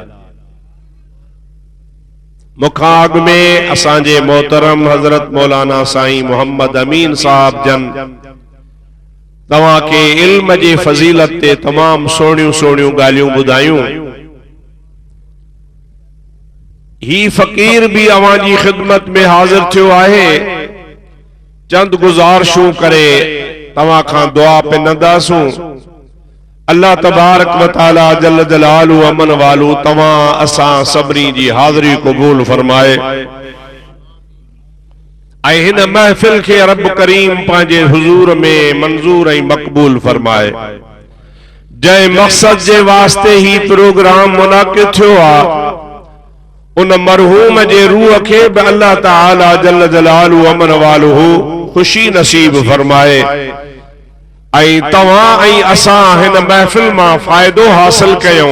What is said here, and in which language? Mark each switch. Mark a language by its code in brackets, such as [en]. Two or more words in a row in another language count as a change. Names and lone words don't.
[sd] मुखां अॻु में असांजे मोहतरम हज़रत मौलाना साईं मोहम्मद अमीन साहब जन तव्हां खे इल्म जे फजीलत ते तमाम सोहणियूं सोहणियूं ॻाल्हियूं ॿुधायूं। ही फ़कीर भी अवां जी ख़िदमत में हाज़िर थियो आहे। चंद गुज़ारिशूं करे तव्हां खां दुआ पिनंदासूं। [ar] الله تبارك وتعالى جل جلاله عم نواله [sd] तव्हां असां सभिनी जी हाज़िरी क़बूल फरमाए ऐं हिन महफ़िल खे रब करीम पंहिंजे हुज़ूर में मंज़ूर ऐं मक़बूल फरमाए। जंहिं मक़सद जे वास्ते ही प्रोग्राम मुनाक़िद थियो आहे उन मरहूम जे रूह खे बि [ar] الله تعالى جل جلاله عم نواله [sd] खुशी नसीब फरमाए ऐं तव्हां ऐं असां हिन महफ़िल मां फ़ाइदो हासिल कयूं।